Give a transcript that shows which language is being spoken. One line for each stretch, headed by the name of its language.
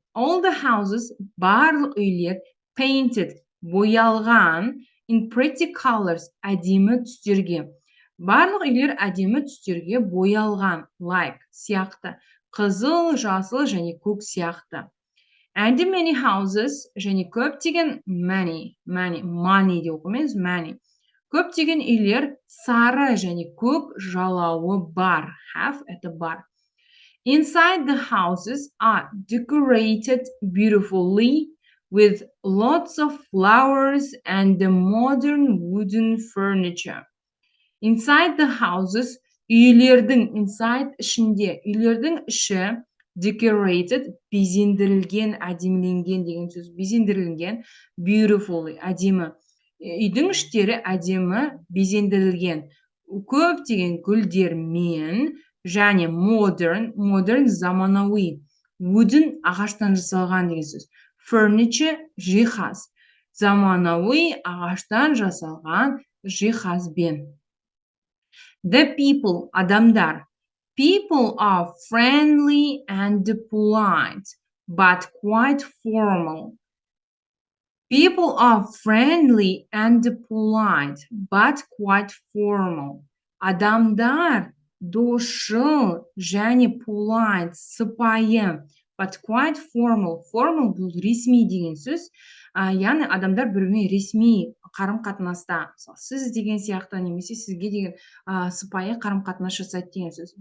English: All the houses,
Kazakh: барлық үйлер,
English: painted, боялған, in pretty colors,
Kazakh: әдемі түстерге. Барлық үйлер әдемі түстерге боялған, like, сияқты. Қызыл, жасыл және көк сияқты.
English: And many houses,
Kazakh: және көптеген
English: money
Kazakh: деп оқымаймыз,
English: many.
Kazakh: Көптеген үйлер сары және көк жалауы бар. Have это бар.
English: Inside the houses are decorated beautifully with lots of flowers and the modern wooden furniture. Inside the houses,
Kazakh: inside ішінде, үйлердің іші decorated, безендірілген, әдеміленген деген сөз, безендірілген, beautifully, әдемі. Үйдің іштері әдемі, безендірілген, көптеген гүлдермен, және modern заманауи, wooden ағаштан жасалған деген сөз. Furniture жиһаз, заманауи ағаштан жасалған жиһазбен.
English: The people, адамдар. People are friendly and polite, but quite formal. People are friendly and polite, but quite formal.
Kazakh: Адамдар досшыл және polite, сыпайы,
English: but quite formal.
Kazakh: Formal бұл ресми деген сөз. Яғни адамдар бірімен ресми қарым-қатынаста, сіз деген сияқты, немесе сізге деген сыпайы қарым-қатынас жасайды деген сөз.